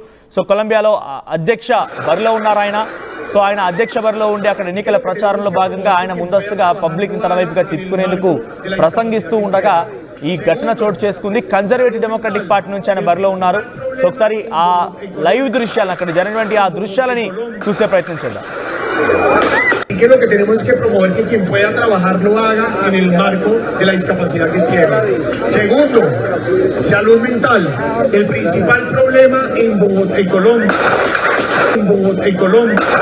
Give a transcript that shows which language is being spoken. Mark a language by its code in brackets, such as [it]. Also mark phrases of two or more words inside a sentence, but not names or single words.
[te] సో కొలంబియాలో అధ్యక్ష బరిలో ఉన్నారు ఆయన. సో ఆయన అధ్యక్ష బరిలో ఉండి అక్కడ ఎన్నికల ప్రచారంలో భాగంగా ఆయన ముందస్తుగా పబ్లిక్ తన వైపుగా తిప్పుకునేందుకు ప్రసంగిస్తూ ఉండగా ఈ ఘటన చోటు చేసుకుంది. కన్జర్వేటివ్ డెమోక్రటిక్ పార్టీ నుంచి ఆయన బరిలో ఉన్నారు. సో ఒకసారి ఆ లైవ్ దృశ్యాలను, అక్కడ జరిగినటువంటి ఆ దృశ్యాలని చూసే ప్రయత్నం చేద్దాం. [es] Que lo que tenemos es que promover que quien pueda trabajar lo haga en el marco de la discapacidad que tiene. Segundo, salud mental. El principal problema en Bogotá, en Colombia.